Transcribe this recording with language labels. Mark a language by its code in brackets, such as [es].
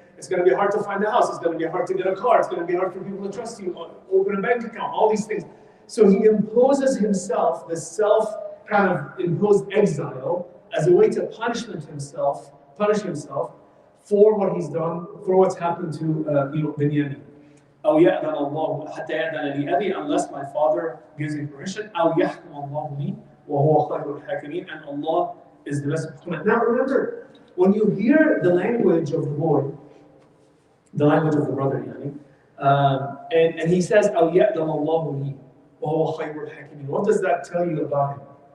[en] It's going to be hard to find a house. It's going to be hard to get a car. It's going to be hard for people to trust you, open a bank account, all these things. So he imposes himself, the self kind of imposed exile, as a way to punish himself for what he's done, for what's happened to Binyamin. [ar] أو يأذن الله حتى يأذن لي أبي, [en] unless my father gives me permission. [ar] أو يحكم الله لي وهو خير الحاكمين, [en] and Allah is the best of hukam. Now remember, when you hear the language of the boy, the language of the brother, and he says [ar] أو يأذن الله لي وهو خير الحاكمين, [en] what does that tell you about him?